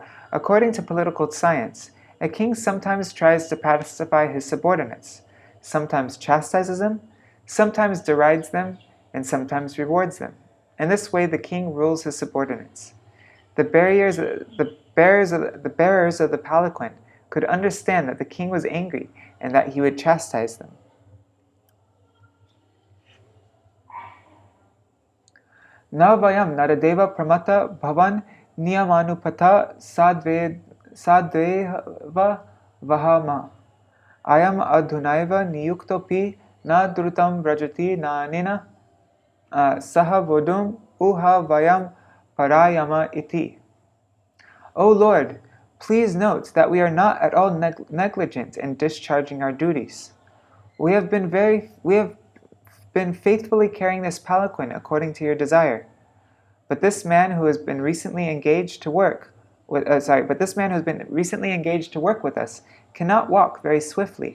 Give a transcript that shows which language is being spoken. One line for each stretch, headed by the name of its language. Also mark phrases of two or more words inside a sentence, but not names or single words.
English: According to political science, a king sometimes tries to pacify his subordinates, sometimes chastises them, sometimes derides them, and sometimes rewards them. In this way, the king rules his subordinates. The bearers of the palanquin could understand that the king was angry and that he would chastise them.
Sanskrit: न वयं नरदेव प्रमत्ता भवन्नियमानुपथा साध्वेव वहाम अयम् अधुनैव नियुक्तोऽपि न द्रुतं व्रजति न निना सह वोढुम् उह वयं पारयाम इति.
English: O Lord, please note that we are not at all negligent in discharging our duties. We have been faithfully carrying this palanquin according to your desire. But this man who has been recently engaged to work with us cannot walk very swiftly.